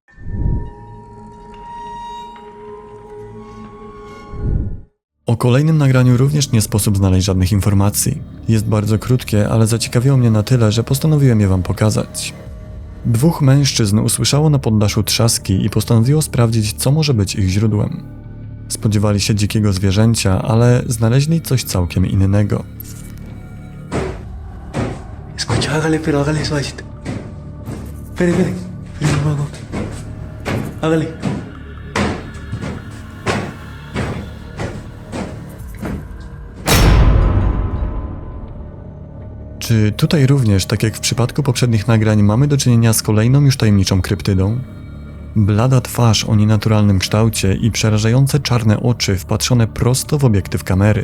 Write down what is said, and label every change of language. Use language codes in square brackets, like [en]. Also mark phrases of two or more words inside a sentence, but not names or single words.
[pl] O kolejnym nagraniu również nie sposób znaleźć żadnych informacji. Jest bardzo krótkie, ale zaciekawiło mnie na tyle, że postanowiłem je wam pokazać. Dwóch mężczyzn usłyszało na poddaszu trzaski i postanowiło sprawdzić, co może być ich źródłem. Spodziewali się dzikiego zwierzęcia, ale znaleźli coś całkiem innego. [es] Escucha, hágale suavecito. Espere, vamos. Hágale. [pl] Czy tutaj również, tak jak w przypadku poprzednich nagrań, mamy do czynienia z kolejną już tajemniczą kryptydą? Blada twarz o nienaturalnym kształcie i przerażające czarne oczy wpatrzone prosto w obiektyw kamery.